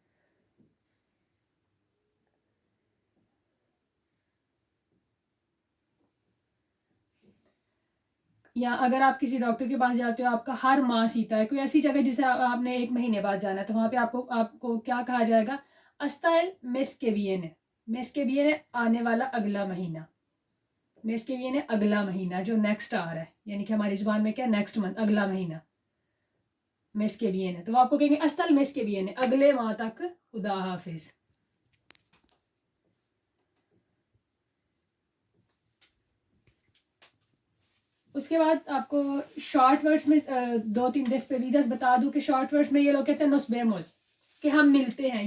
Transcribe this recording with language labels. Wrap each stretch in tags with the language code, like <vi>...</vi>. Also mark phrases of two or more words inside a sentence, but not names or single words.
<ur>یا اگر آپ کسی ڈاکٹر کے پاس جاتے ہو, آپ کا ہر ماہ سیتا ہے, کوئی ایسی جگہ جسے آپ نے 1 مہینے بعد جانا ہے, تو وہاں پہ آپ کو کیا کہا جائے گا؟</ur> <es>ہستا el mes que viene. mes que viene</es> <ur>آنے والا اگلا مہینہ.</ur> <es>mes que viene</es> <ur>اگلا مہینہ جو نیکسٹ آ رہا ہے, یعنی کہ ہماری زبان میں کیا</ur> <en>next month,</en> <ur>اگلا مہینہ</ur> <es>mes que viene.</es> <ur>تو وہ آپ کو کہیں گے</ur> <es>hasta el mes que viene,</es> <ur>اگلے ماہ تک خدا حافظ. اس کے بعد آپ کو</ur> <en>short words</en> <ur>میں 2-3 ڈسپیڈیداز بتا دوں کہ</ur> <en>short words</en> <ur>میں یہ لوگ کہتے ہیں</ur> <es>nos vemos,</es> <ur>کہ ہم ملتے ہیں.</ur>